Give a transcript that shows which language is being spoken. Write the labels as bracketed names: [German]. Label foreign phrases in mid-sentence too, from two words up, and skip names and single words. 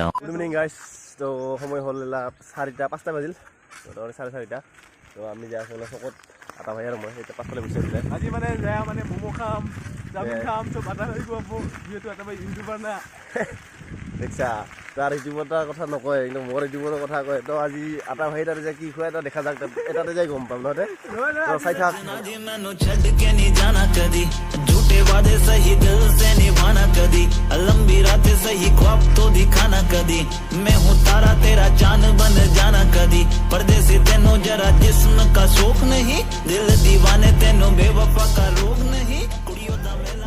[English] Good evening guys. [Assamese] তো সময় হ'ল 4:05 বাজিল তো 4:30 তো আমি যাই আছোঁ চকত আটা ভাই আৰু মই এতিয়া পাছফালে গুচি আহিলে আজি মানে যায় মানে মোমো খাম চাওমিন খাম চব আটা হৈ গ'ব যিহেতু এটা মই ইউটিউবাৰ না দেখিছা তাৰ ইউটিউবৰ কথা নকয় কিন্তু মোৰ ইউটিউবৰ কথা কয় তো আজি আটা ভাই তাতে যে কি খুৱাই এটা দেখা যাক এটাতে যাই গম পাম নহতে তো চাই থাক [Punjabi] ਮੈਨੂੰ ਛੱਡ ਕੇ ਨਹੀਂ ਜਾਣਾ ਕਦੀ ਝੂਠੇ ਵਾਦੇ ਸਹੀ ਦਿਲ ਸੇ ਨਿਭਾਣਾ ਕਦੀ ਲੰਬੀ ਰਾਤ ਸਹੀ ਖ਼ਵਾਬ ਤੋ ਦਿਖਾਣਾ ਕਦੀ ਮੈਂ ਹੂੰ ਤਾਰਾ ਤੇਰਾ ਚਾਂਦ ਬਣ ਜਾਣਾ ਕਦੀ ਪਰਦੇਸੀ ਤੈਨੂੰ ਜ਼ਰਾ ਜਿਸਮ ਕਾ ਸ਼ੌਕ ਨਹੀਂ ਦਿਲ ਦੀਵਾਨੇ ਤੈਨੂੰ ਬੇਵਫ਼ਾ ਕਾ ਰੋਗ ਨਹੀਂ ਕੁੜੀਆਂ ਦਾ ਮੇਲਾ